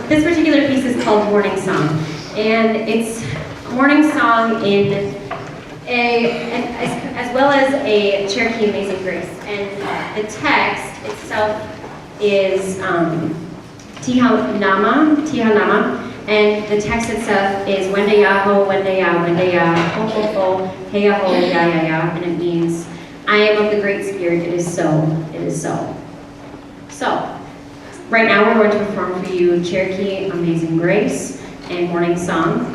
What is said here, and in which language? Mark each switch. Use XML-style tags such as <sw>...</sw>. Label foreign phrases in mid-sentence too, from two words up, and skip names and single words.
<en>This particular piece is called Morning Song. And it's a morning song as well as a Cherokee Amazing Grace. And the text itself is Tiha Nama, and the text itself is Wende Yaho, Wende Ya, Ho Ho Ho, Heya Ho, Ya Ya Ya, and it means, I am of the Great Spirit, it is so, it is so. So, right now we're going to perform for you Cherokee Amazing Grace and Morning Song.</en>